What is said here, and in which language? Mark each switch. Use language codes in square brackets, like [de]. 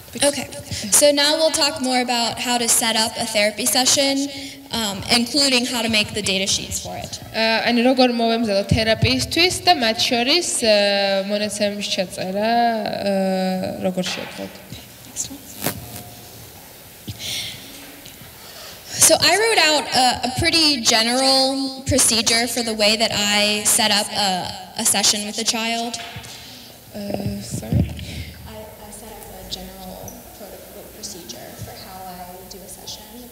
[en] Okay, so now we'll talk more about how to set up a therapy session, including how to make the data sheets for it. [ka] ანუ როგორ მოვემზადოთ თერაპიისთვის და მათ შორის მონაცემების ჩაწერა როგორ შეეძლოთ. [en] Next one. So I wrote out a pretty general procedure for the way that I set up a session with a child. Sorry. I set up a general procedure for how I do a session.